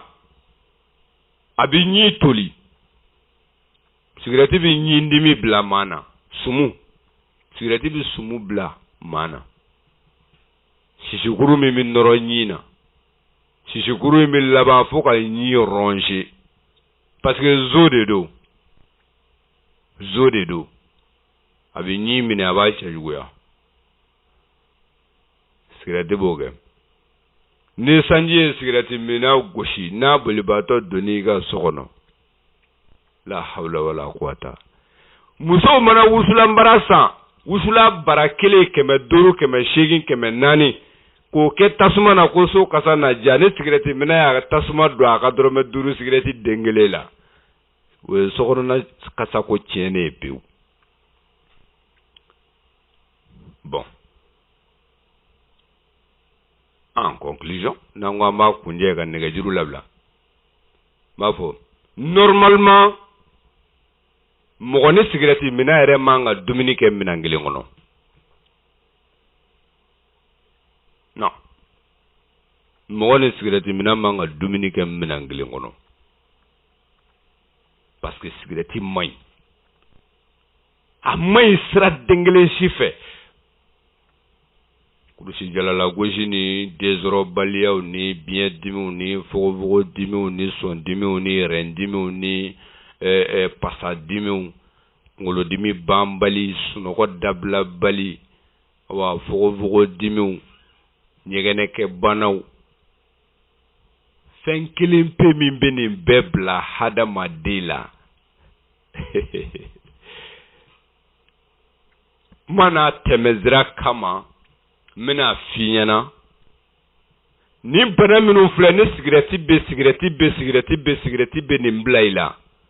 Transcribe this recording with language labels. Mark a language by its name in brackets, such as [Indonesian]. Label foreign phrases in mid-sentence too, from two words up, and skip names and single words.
[Bambara] A bɛ ɲi toli. Cigarette bɛ ɲi dimi bila maa na. Sumu. Cigarette bɛ sumu bila maa na. Sisikuru min bɛ nɔrɔ ɲi na. Sisikuru in bɛ laban fo ka ɲi ranger. [French] Parce que zo de do. Zo de do. [Bambara] A bɛ ɲi minɛ a b'a cɛ juguya. Cigarette b'o kɛ. Ni sanji ye cigarette mina gosi n'a bolibaatɔ donni ka so kɔnɔ. [Arabic] لا حول ولا قوة. [Bambara] Musow mana wusulan bara san, wusula bara 1 500 800 400 k'o kɛ tasuma na ko so kasa na ja ni cigarette mina y'a ka tasuma don a ka dɔrɔmɛ 5 cigarette den kelen la. O ye so kɔnɔna kasa ko tiɲɛnen ye pewu. Bon. [French] En conclusion, [Bambara] n'an ko an b'a kunjɛ ka nɛgɛjuru labila. B'a fɔ normalement mɔgɔ ni cigarette mina yɛrɛ man ka dumuni kɛ minan kelen kɔnɔ. Non. Mɔgɔ ni cigarette mina man ka dumuni kɛ minan kelen kɔnɔ. [French] Parce que [Bambara] cigarette man ɲi. A man ɲi sira den kelen si fɛ. Kurusi jalala gosi ni désordrebaliyaw ni biɲɛdimiw ni fogofogodimiw ni sɔndimiw ni rɛndimiw ni pasadimiw, kunkolodimi banbali, sunɔgɔ dabila bali, wa fogofogodimiw, ɲɛgɛnɛkɛ banaw. Fɛn kelen pe min bɛ nin bɛɛ bila hadamaden la. Mana tɛmɛsira kama n bɛna f'i ɲɛna ni bana minnu filɛ ni cigarette bɛ nin bila i la.